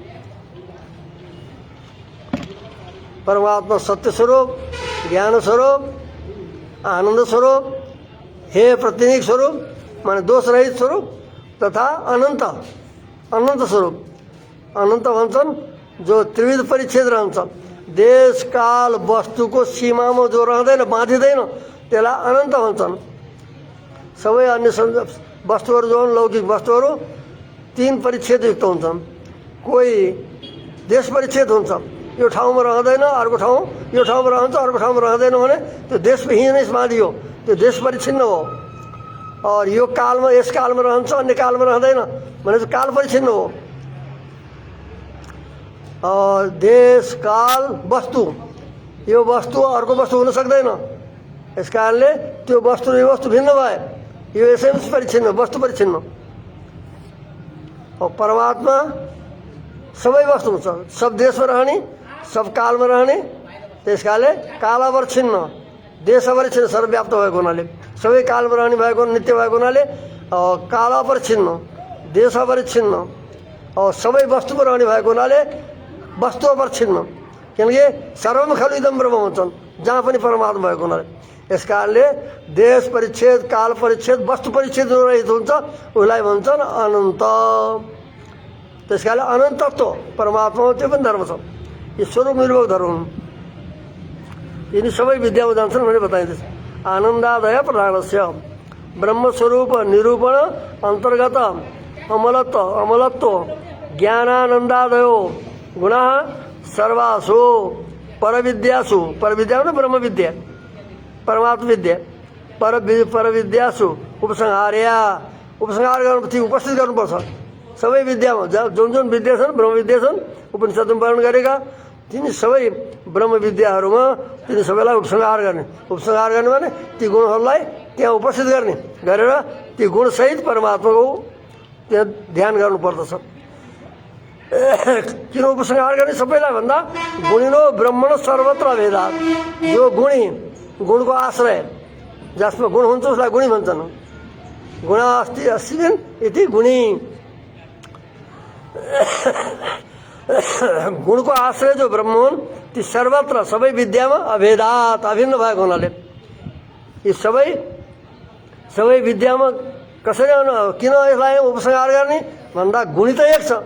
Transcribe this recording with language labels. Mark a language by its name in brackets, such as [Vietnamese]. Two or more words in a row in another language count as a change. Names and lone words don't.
[Nepali] परमात्मा सत्य स्वरूप, ज्ञान स्वरूप, आनंद स्वरूप, हे प्रतिनिक स्वरूप माने दोष रहित स्वरूप तथा अनंत, अनंत स्वरूप। अनंत भन्छन् जो त्रिविध परिच्छेद रहन्छ। देश काल वस्तुको सीमामा जो रहँदैन, बाँधिँदैन, त्यसलाई अनन्त भन्छन्। सबै अन्य वस्तुहरू जो हुन्, लौकिक वस्तुहरू 3 परिच्छेदयुक्त हुन्छन्। कोही देश परिच्छेद हुन्छ, यो ठाउँमा रहँदैन, अर्को ठाउँ, यो ठाउँमा रहन्छ, अर्को ठाउँमा रहँदैन भने त्यो देशविहीनै बाँधियो, त्यो देश परिच्छिन्न हो। और यो कालमा, यस कालमा रहन्छ, अन्य कालमा रहँदैन भने चाहिँ काल परिच्छिन्न हो। और देश काल वस्तु, यो वस्तु अर्को वस्तु हुन सक्दैन। यस कारणले त्यो वस्तु र यो वस्तु भिन्न भए, यो यसै परिच्छिन्न, वस्तु परिच्छिन्न। और परमात्मा सबै वस्तु हुन्छ, सब देशमा रहने, सब कालमा रहने। त्यस कारणले कालावरछिन्न, देशावरछिन्न, सर्वव्याप्त भएको हुनाले, सबै कालमा रहने भएको, नित्य भएको हुनाले कालावरछिन्न, देशावरछिन्न, और सबै वस्तुमा रहने भएको हुनाले वस्तुअवरछिन्न। किनकि [Sanskrit] सर्वम खलु इदम ब्रह्म [Nepali] भन्छन्, जहाँ पनि परमात्मा भएको हुनाले। यस कारणले देश परिच्छेद, काल परिच्छेद, वस्तु परिच्छेद रहित हुन्छ, उसलाई भन्छन् अनन्त। त्यस कारणले अनन्तत्व परमात्मामा त्यो पनि धर्म छ। यी स्वरूप निर्भोग धर्म हुन्। यिनी सबै विद्यामा जान्छन् भने बताइँदैछ। [Sanskrit] आनन्दादय प्रधानस्य ब्रह्मस्वरूप निरूपण अन्तर्गत अमलत्व, अमलत्व ज्ञानानन्दादयो गुणः सर्वासु परविद्यासु, [Nepali] परविद्या भने ब्रह्म विद्या, परमात्मा विद्या, [Sanskrit] परविद्यासु उपसंहार्या, [Nepali] उपसंहार गर्नु, उपस्थित गर्नुपर्छ। सबै विद्यामा जुन जुन विद्या छन्, ब्रह्म विद्या छन्, उपनिषदमा वर्णन गरेका तिनी सबै ब्रह्म विद्याहरूमा तिनी सबैलाई उपसंहार गर्ने। उपसंहार गर्ने भने ती गुणहरूलाई त्यहाँ उपस्थित गर्ने, गरेर ती गुणसहित परमात्माको त्यहाँ ध्यान गर्नुपर्दछ। किन उपसंहार गर्ने? सबैलाई भन्दा [Sanskrit] गुणिनो ब्रह्मण सर्वत्र भेदा। [Nepali] जो गुणी, गुणको आश्रय, जसमा गुण हुन्छ उसलाई गुणी भन्छन्। [Sanskrit] गुणा अस्ति अस्मिन् इति गुणी। [Nepali] गुणको आश्रय जो ब्रह्म हुन् ती सर्वत्र, सबै विद्यामा अभेदात, अभिन्न भएको हुनाले यी सबै विद्यामा कसरी, किन यसलाई उपसंहार गर्ने भन्दा गुणी त एक छ।